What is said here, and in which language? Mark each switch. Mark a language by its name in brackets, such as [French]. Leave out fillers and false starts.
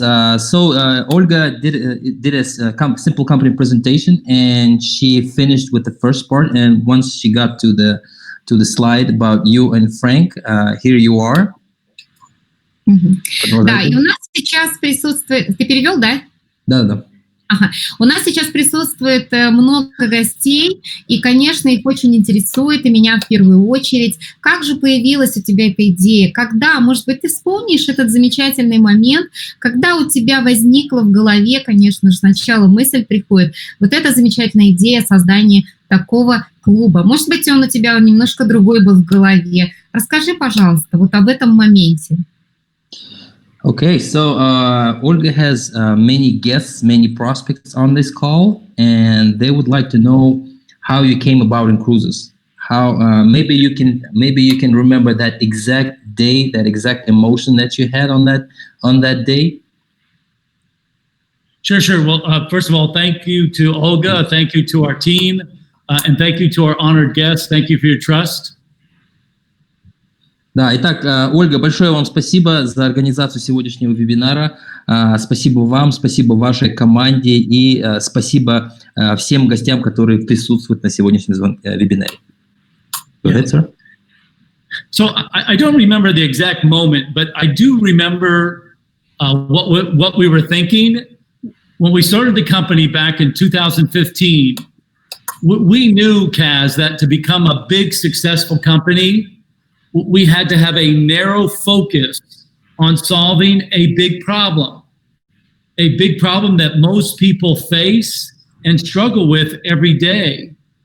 [English] Olga did a simple company presentation, and she finished with the first part. And once she got to the slide about you and Frank, here you are. [Russian] Да, и у нас сейчас присутствует... Ты перевел, да? Да. Ага. У нас сейчас присутствует много гостей, и, конечно, их очень интересует, и меня в первую очередь. Как же появилась у тебя эта идея? Когда, может быть, ты вспомнишь этот замечательный момент, когда у тебя возникла в голове, конечно же, сначала мысль приходит, вот эта замечательная идея создания такого клуба. Может быть, он у тебя немножко другой был в голове. Расскажи, пожалуйста, вот об этом моменте. [English] Okay, so Olga has many guests, many prospects on this call, and they would like to know how you came about in cruises. How maybe you can remember that exact day, that exact emotion that you had on that day. Sure. Well, first of all, thank you to Olga, thank you to our team, and thank you to our honored guests. Thank you for your trust. [Russian] Да, итак, Ольга, большое вам спасибо за организацию сегодняшнего вебинара. Спасибо вам, спасибо вашей команде и спасибо всем гостям, которые присутствуют на сегодняшнем вебинаре. [English] Go ahead, sir. So I don't remember the exact moment, but I do remember what we were thinking when we started the company back in 2015. We knew, Kaz, that to become a big, successful company, we had to have a narrow focus on solving a big problem that most people face and struggle with every day.